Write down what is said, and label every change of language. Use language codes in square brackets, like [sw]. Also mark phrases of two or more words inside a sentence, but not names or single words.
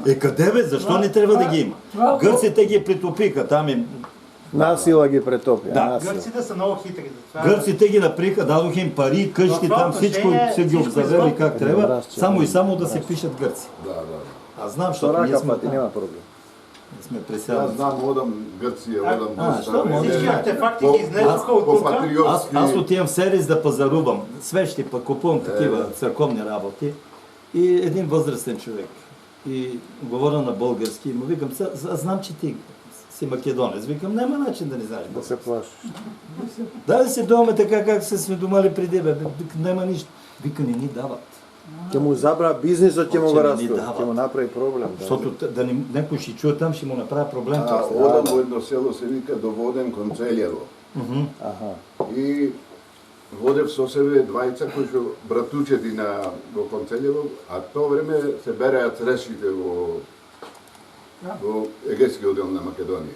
[bg] Къде бе? Защо не трябва да ги има? Гърците ги притопиха, там им... [mk] Насила ги претопија. Да. насила. [bg] Гърците са много хитри. Това Гърците ги наприха, дадоха им пари, къщи, В това там всичко отношение са ги всичко обзавели извън. как трябва, Разче, само и да. само да се пишат гърци. Да, да. Аз знам, [mk] Со [bg] защото ние [mk] рака [bg] сме [mk] пати, [bg] там. [mk] нема проблем. [bg] Ние сме [mk] Јас [bg] пресядали. [mk] знам, одам Грција, одам доста. [bg] що може? всички артефакти По- ги изнесоха от по тук. патриотски. Аз отивам в Серис да пазарувам свещи, пък купувам такива църковни работи. И един възрастен човек. И говоря на български, и му викам, аз знам, че ти си македонец. Викам, няма начин да не знаеш Да български. се плашиш. Да се думаме така, как се сме думали преди, бе. Няма нищо. Вика, не ни дават. [mk] Ќе му забра бизнисот, ќе му [bg] Че [mk] го [bg] не ни [mk] растуе. [bg] дават. [mk] Ќе му направи проблем. Да. [bg] Защото да некој ще чуе там, ще му направи проблем. [mk] Одам во едно село, се вика Доводен Концелјево. Аха. И водев со себе двајца кои што братучети на во Концелјево, а тоа време се береа црешите во Егејскиот дел на Македонија.